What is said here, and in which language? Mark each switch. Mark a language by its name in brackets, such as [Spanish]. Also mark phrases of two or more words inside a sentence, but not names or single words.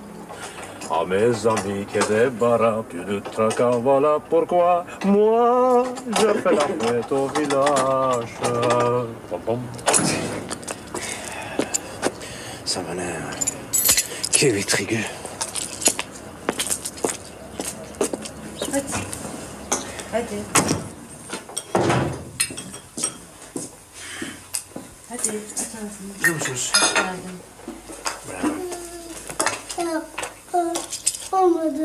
[French] À mes amis qui débarras, plus de tracas, voilà pourquoi moi je fais la fête au village. Pom pom. Ça va l'air. Kevin Trigger. [Turkish] Hadi. Hadi. Hadi aç ağzını. Biliyor musunuz? Hoş geldin. Olmadı.